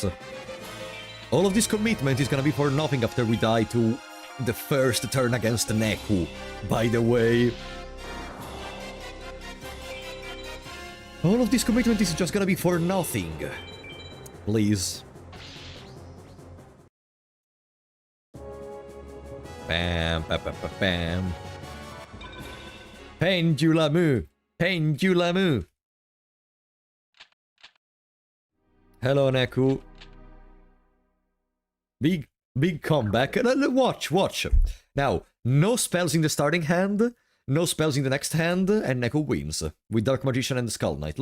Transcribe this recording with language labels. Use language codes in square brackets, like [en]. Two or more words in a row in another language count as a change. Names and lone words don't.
[en] All of this commitment is gonna be for nothing after we die to the first turn against Neku, by the way. All of this commitment is just gonna be for nothing. Please. Bam, bam, bam, bam, bam. Pendulamu. Pendulamu. Hello, Neku. Big comeback. Watch. Now, no spells in the starting hand, no spells in the next hand, and Neku wins. With Dark Magician and Skull Knight.